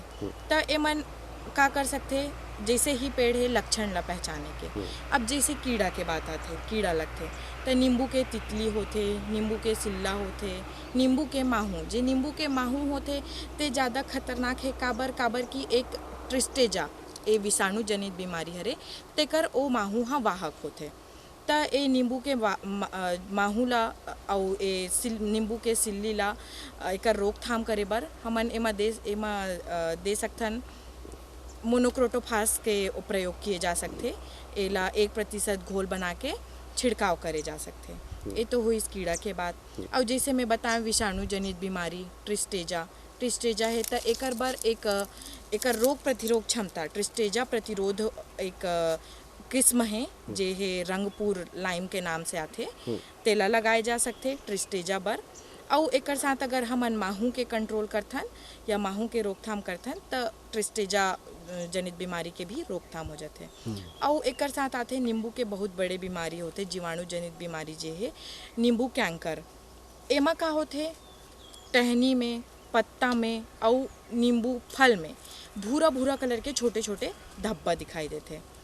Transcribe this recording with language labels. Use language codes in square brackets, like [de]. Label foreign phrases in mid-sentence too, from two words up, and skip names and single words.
[hne] त ए मन का कर सकते, जैसे ही पेड़ है लक्षण ला पहचाने के। अब जैसे कीड़ा के बात आते, कीड़ा लगते तो नींबू के तितली होते, नींबू के सिल्ला होते, नींबू के माहू, जे नींबू के माहू होते ते ज़्यादा खतरनाक है। काबर की एक ट्रिस्टेजा ए विषाणु जनित बीमारी हरे, तेकर ओ माहू हा वाहक होते। त ए नींबू के माहू ला और नींबू के सिल्ली ला एकर रोकथाम करे बर हमन एमा दे सकथन मोनोक्रोटोफास के प्रयोग किए जा सकते। एला 1% घोल बना के छिड़काव करे जा सकते। ये तो हुई इस कीड़ा के बात। और जैसे मैं बताएं विषाणु जनित बीमारी ट्रिस्टेजा है तो एकर बर एकर रोग प्रतिरोध क्षमता ट्रिस्टेजा प्रतिरोध एक किस्म है जे है रंगपुर लाइम के नाम से आते, तेला लगाए जा सकते ट्रिस्टेजा बर। और एकर साथ अगर हमन माहू के कंट्रोल करथन या माहू के रोकथाम करथन तो ट्रिस्टेजा जनित बीमारी के भी रोकथाम हो जाते। और एकर साथ आते नींबू के बहुत बड़े बीमारी होते, जीवाणु जनित बीमारी जे है नींबू कैंकर। एमा का होते टहनी में, पत्ता में और नींबू फल में भूरा भूरा कलर के छोटे छोटे धब्बा दिखाई देते।